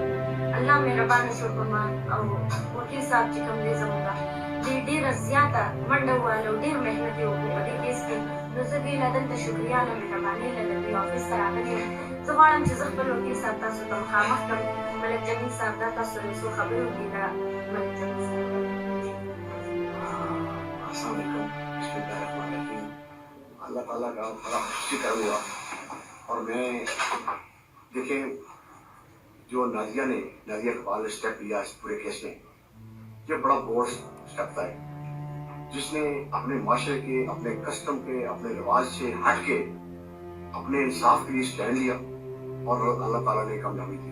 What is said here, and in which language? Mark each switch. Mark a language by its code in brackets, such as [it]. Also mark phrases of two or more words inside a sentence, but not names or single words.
[ps] الله مهربانه شو په ما او وکیل صاحب چې کوم دی زموږ ډېره زیاته منډه وواله او ډېر محنت یې وکړو په دې کیس کې. نو زه دې له دلته شکریه له مهربانۍ له دوی آفس ته راغلی یم. زه غواړم چې زه خپل وکیل صاحب تاسو ته مخامخ کړم. ملک جمیل صاحب دا تاسو سره څو خبرې وکړي. دا ملک جمیل صاحب. [ar] السلام علیکم. بسم اللہ الرحمن الرحیم. [ur] اللہ تعالیٰ کا بڑا شکر ہوا اور میں دیکھیں جو نازیہ اقبال نے اسٹیپ لیا اس پورے کیس میں یہ بڑا [en] bold step [ur] تھا جس نے اپنے معاشرے کے اپنے کسٹم کے اپنے رواج سے ہٹ کے اپنے انصاف کے لیے اسٹینڈ لیا اور اللہ تعالیٰ نے کامیابی دی.